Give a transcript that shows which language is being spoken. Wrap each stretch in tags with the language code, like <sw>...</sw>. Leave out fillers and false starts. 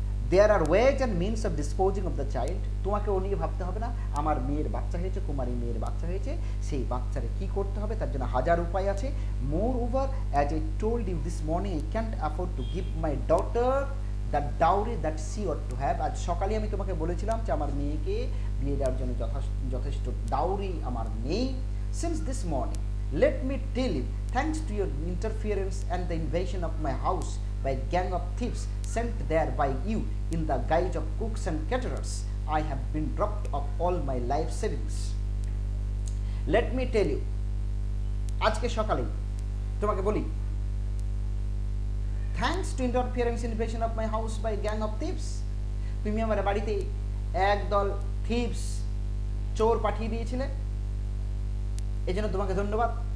<en>There are ways and means of disposing of the child.</en> <bn>তোমাকে ও নিয়ে ভাবতে হবে না, আমার মেয়ের বাচ্চা হয়েছে, কুমারী মেয়ের বাচ্চা হয়েছে, সেই বাচ্চাকে কী করতে হবে তার জন্য হাজার উপায় আছে।</bn> <en>Moreover, as I told you this morning, I can't afford to give my daughter the dowry that she ought to have.</en> <bn>আজ সকালে আমি তোমাকে বলেছিলাম যে আমার মেয়েকে বিয়ে দেওয়ার জন্য যথেষ্ট ডাউরি আমার নেই।</bn> <en>Since this morning, let me tell you, thanks to your interference and the invasion of my house by a gang of thieves sent there by you in the guise of cooks and caterers, I have been robbed of all my life savings. Let me tell you,</en> <bn>আজকে সকালে তোমাকে বলি,</bn> <en>thanks to interference invasion of my house by a gang of thieves,</en> <bn>তুমি আমার বাড়িতে একদল থিপস চোর পাঠিয়ে দিয়েছিলে, এই জন্য তোমাকে ধন্যবাদ।</bn>